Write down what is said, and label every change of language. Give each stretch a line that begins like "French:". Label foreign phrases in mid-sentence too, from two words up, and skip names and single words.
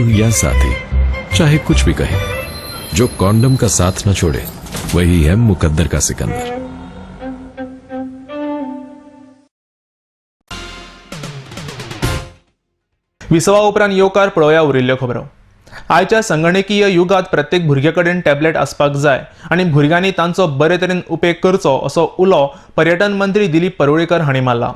Hindi: साथी, चाहे कुछ भी कहे, जो कॉन्डम का साथ न छोड़े वही है मुकद्दर का सिकंदर।
Konkani: विसवा उपरांत येवकार पळोवया उरिल्ल्यो खबरो। आयच्या संगणकीय युगात प्रत्येक भुरगे कडेन टॅबलेट आसपाक जाय आनी भुरग्यांनी तांचो बरे तरेन उपेग करचो असो उलो पर्यटन मंत्री दिलीप परुळेकर हांणी मारला।